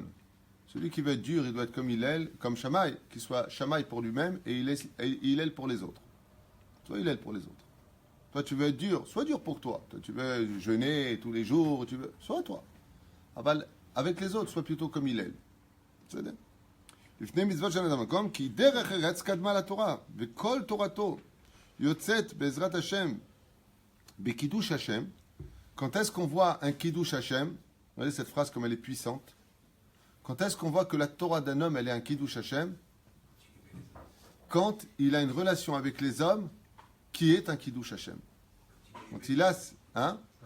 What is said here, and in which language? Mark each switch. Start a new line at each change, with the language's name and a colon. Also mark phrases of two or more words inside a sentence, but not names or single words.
French: Celui qui veut être dur, il doit être comme Hillel, comme Shammai, qu'il soit Shammai pour lui-même et Hillel pour les autres. Toi, Hillel pour les autres. Toi, tu veux être dur, sois dur pour toi. Toi, tu veux jeûner tous les jours, sois toi. Avec les autres, sois plutôt comme il est.
Hebrew: בסדר? לפני מצוות של אדם מקום, כי דרך ארץ קדמה לתורה, וכל תורתו יוצאת בעזרת השם, בקידוש השם.
French: Quand est-ce qu'on voit un
Hebrew: קידוש השם?
French: Regardez cette phrase comme elle est puissante. Quand est-ce qu'on voit que la Torah d'un homme, elle est un
Hebrew: קידוש השם?
French: Quand il a une relation avec les hommes qui est un
Hebrew: קידוש השם.
French: Quand il a... Hein?